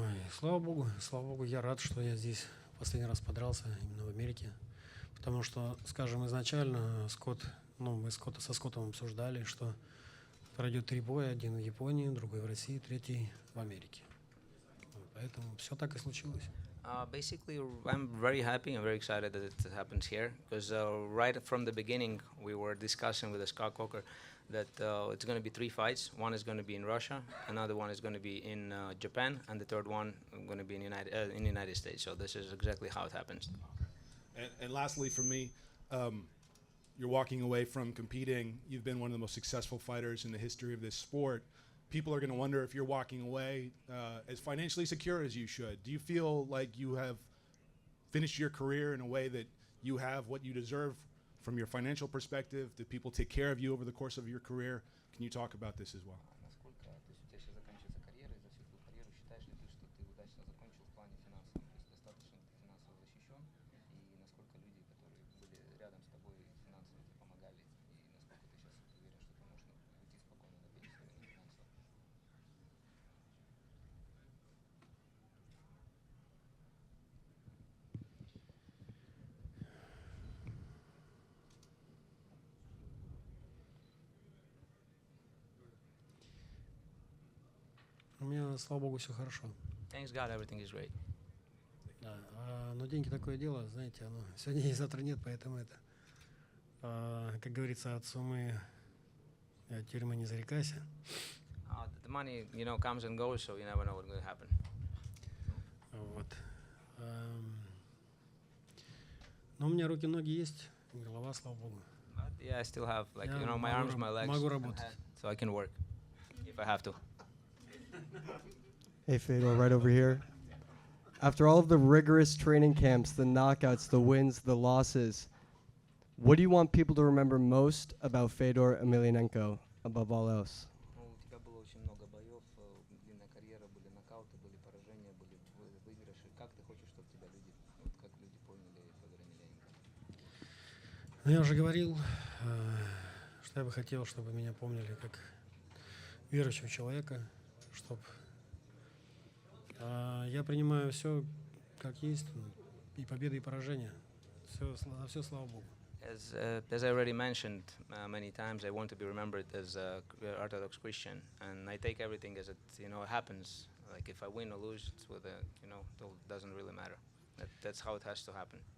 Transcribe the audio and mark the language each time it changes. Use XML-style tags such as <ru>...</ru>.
<ru>Слава Богу, я рад, что я здесь последний раз подрался именно в Америке, потому что, скажем, изначально мы со Скоттом обсуждали, что пройдет 3 боя, один в Японии, другой в России, третий в Америке. Вот, поэтому все так и случилось.</ru> <en>Basically, I'm very happy and very excited that it happens here because right from the beginning we were discussing with Scott Coker that it's going to be 3 fights. One is going to be in Russia, another one is going to be in Japan, and the third one going to be in the United States. So this is exactly how it happens. And lastly, for me, you're walking away from competing. You've been one of the most successful fighters in the history of this sport. People are going to wonder if you're walking away as financially secure as you should. Do you feel like you have finished your career in a way that you have what you deserve from your financial perspective? Did people take care of you over the course of your career? Can you talk about this as well?</en> <ru>Насколько, то есть у тебя сейчас заканчивается карьера, и за всю твою карьеру считаешь ли ты, что ты удачно закончил в плане финансовом? То есть достаточно ты финансово защищен, и насколько люди, которые были рядом с тобой, финансово тебе помогали, и насколько ты сейчас уверен, что ты можешь уйти спокойно на пенсию именно финансово? У меня, слава богу, все хорошо.</ru> <en>Thanks God, everything is great.</en> <ru>Да, но деньги такое дело, знаете, оно сегодня есть, завтра нет, поэтому это, как говорится, от суммы от тюрьмы не зарекайся.</ru> <en>The money, comes and goes, so you never know what's going to happen.</en> <ru>Вот. Но у меня руки, ноги есть, голова, слава богу.</ru> <en>But yeah, I still have, like, Yeah, my arms, my legs,</en> <ru>могу</ru> <en>and</en> <ru>работать.</ru> <en>head, so I can work if I have to. Hey, Fedor, right over here. After all of the rigorous training camps, the knockouts, the wins, the losses, what do you want people to remember most about Fedor Emelianenko above all else?</en> <ru>У тебя было очень много боев, длинная карьера, были нокауты, были поражения, были выигрыши. Как ты хочешь, чтобы тебя люди, как люди поняли Федора Емельяненко? Ну, я уже говорил, что я бы хотел, чтобы меня помнили как верующего человека, чтобы я принимаю все как есть, и победы, и поражения. За все, слава Богу.</ru> <en>As I already mentioned many times, I want to be remembered as a Orthodox Christian, and I take everything as it happens. Like if I win or lose, it's with it doesn't really matter. That's how it has to happen.</en>